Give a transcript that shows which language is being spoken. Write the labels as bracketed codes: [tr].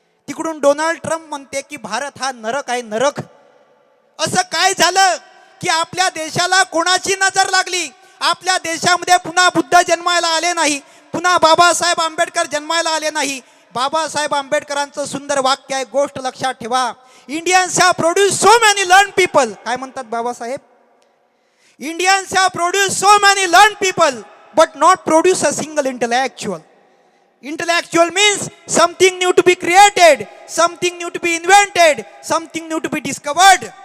[mr] तिकडून Donald Trump म्हणते की भारत हा नरक आहे, नरक. असं काय झालं की आपल्या देशाला कोणाची नजर लागली? आपल्या देशामध्ये पुन्हा बुद्ध जन्मायला आले नाही, पुन्हा बाबासाहेब आंबेडकर जन्मायला आले नाही. बाबासाहेब आंबेडकरांचं सुंदर वाक्य आहे, गोष्ट लक्षात ठेवा. [en] Indians have produce so many learn people. [mr] काय म्हणतात Babasaheb? [en] Indians have produce so many learn people but not produce a single intellectual. Intellectual means something new to be created, something new to be invented, something new to be discovered.